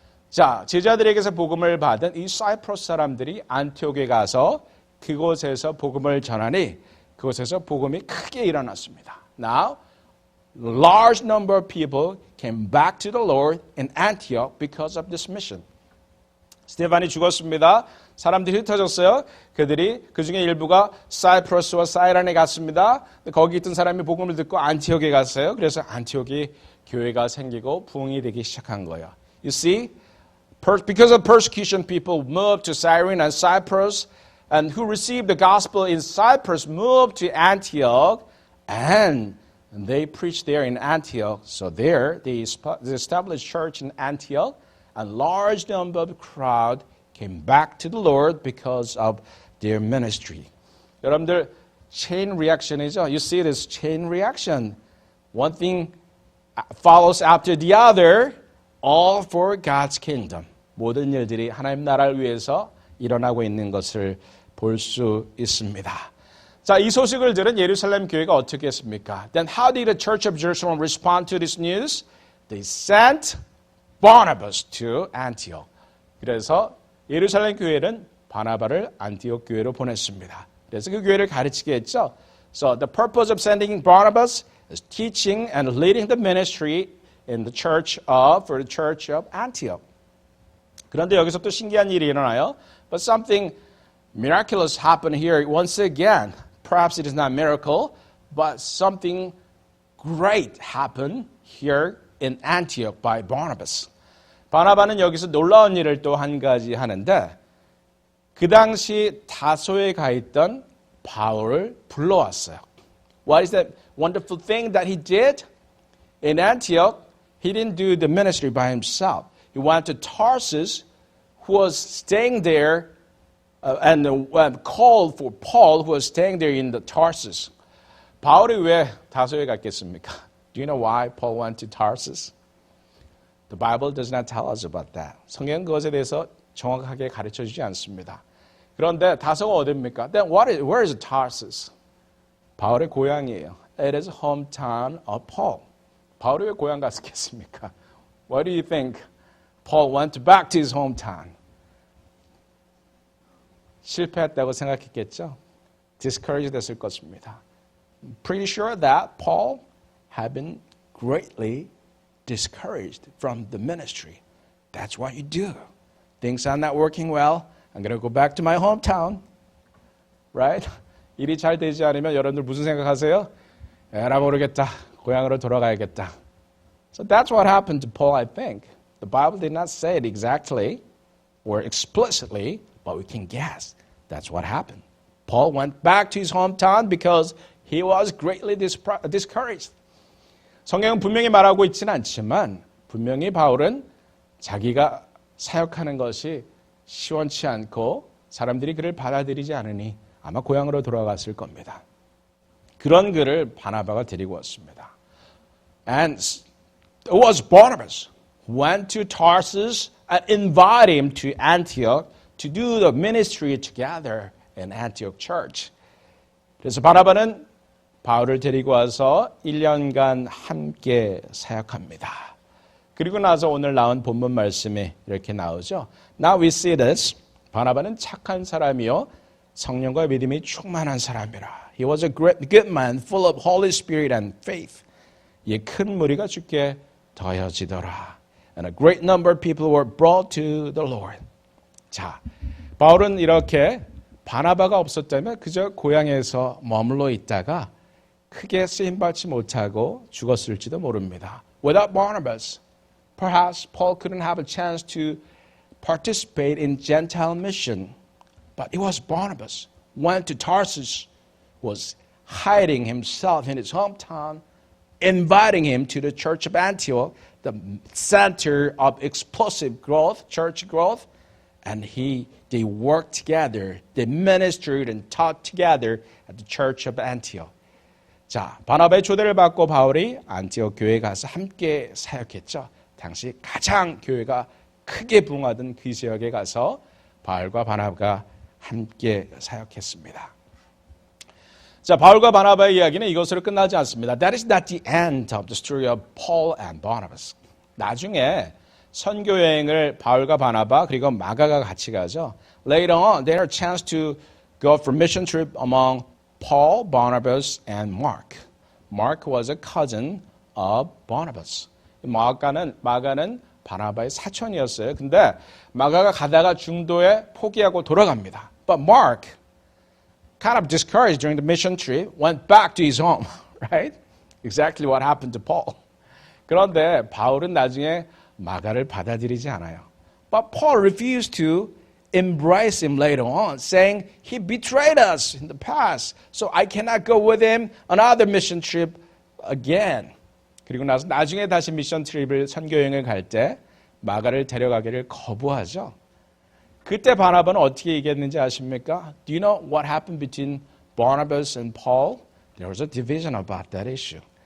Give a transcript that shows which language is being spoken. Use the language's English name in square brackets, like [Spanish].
[Korean] 자, 제자들에게서 복음을 받은 이 사이프러스 사람들이 안티옥에 가서 그곳에서 복음을 전하니 그곳에서 복음이 크게 일어났습니다. [English] Now, large number of people came back to the Lord in Antioch because of this mission. [Korean] 스테반이 죽었습니다. 사람들이 흩어졌어요. 그들이 그중에 일부가 사이프러스와 사이란에 갔습니다. 거기 있던 사람이 복음을 듣고 안티옥에 갔어요. 그래서 안티옥이 교회가 생기고 부흥이 되기 시작한 거예요. [English] You see, because of persecution, people moved to Cyrene and Cyprus, and who received the gospel in Cyprus moved to Antioch, and they preached there in Antioch. So there, they established church in Antioch, and large number of crowd came back to the Lord because of their ministry. [Korean] 여러분들, chain reaction이죠. [English] You see this chain reaction. One thing follows after the other, all for God's kingdom. [Korean] 모든 일들이 하나님 나라를 위해서 일어나고 있는 것을 볼 수 있습니다. 자, 이 소식을 들은 예루살렘 교회가 어떻게 했습니까? [English] Then how did the church of Jerusalem respond to this news? They sent Barnabas to Antioch. [Korean] 그래서 예루살렘 교회는 바나바를 안티옥 교회로 보냈습니다. 그래서 그 교회를 가르치게 했죠. [English] So the purpose of sending Barnabas is teaching and leading the ministry in the church for the church of Antioch. [Korean] 그런데 여기서 또 신기한 일이 일어나요. [English] But something miraculous happened here once again. Perhaps it is not a miracle, but something great happened here in Antioch by Barnabas. [Korean] 바나바는 여기서 놀라운 일을 또 한 가지 하는데 그 당시 다소에 가 있던 바울을 불러왔어요. [English] What is that wonderful thing that he did? In Antioch, he didn't do the ministry by himself. He went to Tarsus, who was staying there, and called for Paul, who was staying there in the Tarsus. [Korean] 바울이 왜 다소에 갔겠습니까? [English] Do you know why Paul went to Tarsus? The Bible does not tell us about that. [Korean] 성경은 그것에 대해서 정확하게 가르쳐주지 않습니다. 그런데 다소가 어디입니까? [English] Then where is Tarsus? [Korean] 바울의 고향이에요. [English] It is hometown of Paul. [Korean] 바울이 왜 고향 갔겠습니까? [English] Why do you think Paul went back to his hometown? [Korean] 실패했다고 생각했겠죠? Discouraged 됐을 것입니다. [English] Pretty sure that Paul had been greatly discouraged from the ministry. That's what you do. Things are not working well. I'm going to go back to my hometown. Right? [Korean] 일이 잘 되지 않으면 여러분들 무슨 생각하세요? 에라 모르겠다. 고향으로 돌아가야겠다. [English] So that's what happened to Paul, I think. The Bible did not say it exactly or explicitly, but we can guess. That's what happened. Paul went back to his hometown because he was greatly discouraged. [Korean] 성경은 분명히 말하고 있지는 않지만 분명히 바울은 자기가 사역하는 것이 시원치 않고 사람들이 그를 받아들이지 않으니 아마 고향으로 돌아갔을 겁니다. 그런 그를 바나바가 데리고 왔습니다. [English] And it was Barnabas who went to Tarsus and invited him to Antioch to do the ministry together in Antioch Church. [Korean] 그래서 바나바는 바울을 데리고 와서 1년간 함께 사역합니다. 그리고 나서 오늘 나온 본문 말씀이 이렇게 나오죠. [English] Now we see this. [Korean] 바나바는 착한 사람이요 성령과 믿음이 충만한 사람이라. [English] He was a good man, full of Holy Spirit and faith. [Korean] 이 큰 무리가 주께 더해지더라. [English] And a great number of people were brought to the Lord. [Korean] 자, 바울은 이렇게 바나바가 없었다면 그저 고향에서 머물러 있다가 크게 쓰임받지 못하고 죽었을지도 모릅니다. [English] Without Barnabas, perhaps Paul couldn't have a chance to participate in Gentile mission. But it was Barnabas went to Tarsus, was hiding himself in his hometown, inviting him to the church of Antioch, the center of explosive growth, church growth, and they worked together, they ministered and taught together at the church of Antioch. [Korean] 자, 바나바의 초대를 받고 바울이 안티옥 교회에 가서 함께 사역했죠. 당시 가장 교회가 크게 부흥하던 그 지역에 가서 바울과 바나바가 함께 사역했습니다. 자, 바울과 바나바의 이야기는 이것으로 끝나지 않습니다. [English] That is not the end of the story of Paul and Barnabas. [Korean] 나중에 선교 여행을 바울과 바나바 그리고 마가가 같이 가죠. [English] Later on, they had a chance to go for mission trip among Paul, Barnabas, and Mark. Mark was a cousin of Barnabas. [Korean] 마가는 바나바의 사촌이었어요. 근데 마가가 가다가 중도에 포기하고 돌아갑니다. [English] But Mark, kind of discouraged during the mission trip, went back to his home. Right? Exactly what happened to Paul. [Korean] 그런데 바울은 나중에 마가를 받아들이지 않아요. [English] But Paul refused to embrace him later on, saying he betrayed us in the past, so I cannot go with him another mission trip again. [Korean] 그리고 나중에 다시 미션 트립을 선교 여행을 갈 때 마가를 데려가기를 거부하죠. 그때 바나바는 어떻게 얘기했는지 아십니까? [English] Do you know what happened between Barnabas and Paul? There was a division about that issue.